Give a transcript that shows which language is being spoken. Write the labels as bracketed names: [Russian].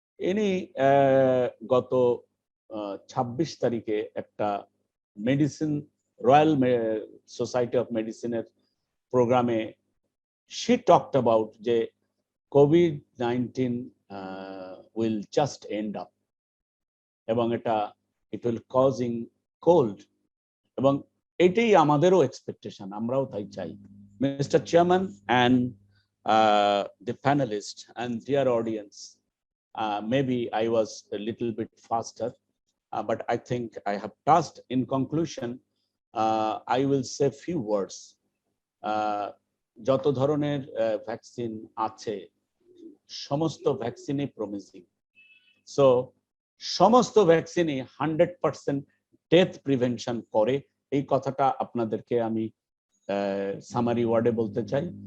[Bangla] ইনি গত 26 তারিখে একটা মেডিসিন রয়্যাল সোসাইটি অফ মেডিসিনের প্রোগ্রামে [English] she talked about [Bangla] যে [English] COVID-19 will just end up [Bangla] এবং এটা [English] it will causing cold [Bangla] এবং এটাই আমাদেরও এক্সপেকটেশন, আমরাও তাই চাই। [English] Mr. Chairman and the panelists and dear audience, maybe I was a little bit faster, but I think I have touched. In conclusion, I will say few words. [Bangla] যত ধরনের vaccine আছে সমস্ত ভ্যাকসিনই প্রমিজিং। সো সমস্ত ভ্যাকসিনই 100% death prevention করে, এই কথাটা আপনাদেরকে আমি সামারি ওয়ার্ডে বলতে চাই।